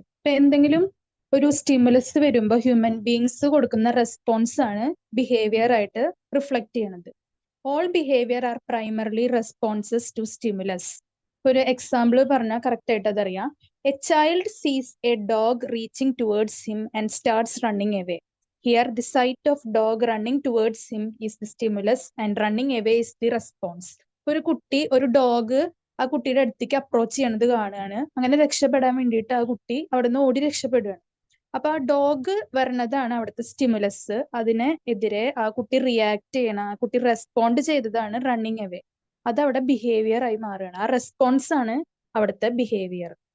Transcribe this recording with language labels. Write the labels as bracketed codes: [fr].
[ml] ഇപ്പൊ എന്തെങ്കിലും ഒരു സ്റ്റിമുലസ് വരുമ്പോൾ ഹ്യൂമൻ ബീങ്സ് കൊടുക്കുന്ന റെസ്പോൺസ് ആണ് ബിഹേവിയർ ആയിട്ട് റിഫ്ലക്ട് ചെയ്യണത്. [en] All behaviour are primarily responses to stimulus. [ml] ഒരു എക്സാമ്പിൾ പറഞ്ഞാൽ കറക്റ്റ് ആയിട്ട് അതറിയാം. [en] A child sees a dog reaching towards him and starts running away. Here, the sight of dog running towards him is the stimulus and running away is the response. [ml] ഒരു കുട്ടി ഒരു dog ആ കുട്ടിയുടെ അടുത്തേക്ക് അപ്രോച്ച് ചെയ്യണത് കാണുകയാണ്, അങ്ങനെ രക്ഷപ്പെടാൻ വേണ്ടിയിട്ട് ആ കുട്ടി അവിടെ നിന്ന് ഓടി രക്ഷപ്പെടുകയാണ്. അപ്പൊ ആ ഡോഗ് വരണതാണ് അവിടുത്തെ സ്റ്റിമുലസ്. അതിനെ എതിരെ ആ കുട്ടി റിയാക്ട് ചെയ്യണം, ആ കുട്ടി റെസ്പോണ്ട് ചെയ്തതാണ് റണ്ണിങ് അവേ. അത് അവിടെ ബിഹേവിയർ ആയി മാറുകയാണ്. ആ റെസ്പോൺസ് ആണ് അവിടുത്തെ ബിഹേവിയർ.